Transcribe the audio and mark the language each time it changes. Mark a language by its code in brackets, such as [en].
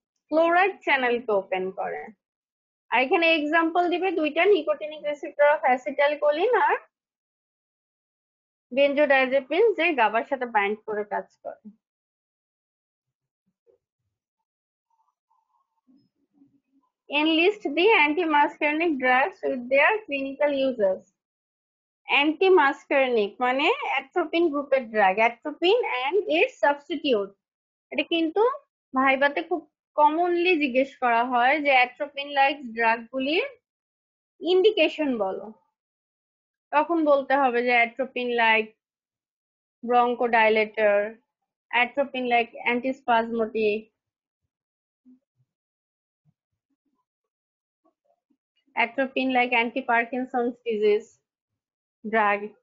[bn] Chloride চ্যানেলকে open করে। আর এখানে এক্সাম্পল দিবে দুইটা, নিকোটিনিক রিসেপ্টর অফ অ্যাসিটাইলকোলিন আর বেনজোডাইজেপিন যে গাবার সাথে বাইন্ড করে কাজ করে। [en] Enlist the anti-muscarinic drugs with their clinical uses. [bn] অ্যান্টিমাস্কারিনিক মানে অ্যাট্রোপিন গ্রুপের drug, atropine and it's substitute. এটা কিন্তু ভাইবাতে খুব কমনলি জিজ্ঞেস করা হয় যে অ্যাট্রোপিন লাইক ড্রাগ গুলির ইন্ডিকেশন বলো। তখন বলতে হবে যে atropine like bronchodilator, atropine like অ্যান্টিস্পাজমোটিক, atropine like anti-Parkinson's disease drug.